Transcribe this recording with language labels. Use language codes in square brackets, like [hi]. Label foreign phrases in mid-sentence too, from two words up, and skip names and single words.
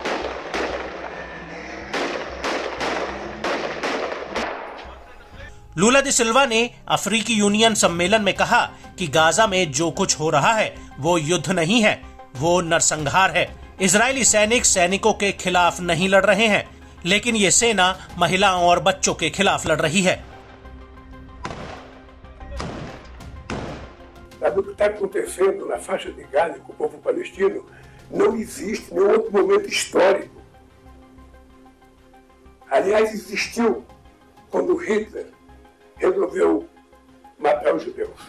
[hi] लुला दा सिल्वा ने अफ्रीकी यूनियन सम्मेलन में कहा कि गाजा में जो कुछ हो रहा है वो युद्ध नहीं है, वो नरसंहार है। इजरायली सैनिकों के खिलाफ नहीं लड़ रहे हैं, लेकिन ये सेना महिलाओं और बच्चों के खिलाफ लड़ रही है। [pt] Sabe o que está acontecendo na faixa de Gaza com o povo palestino? Não existe nenhum outro momento histórico. Aliás, existiu quando Hitler resolveu matar os judeus.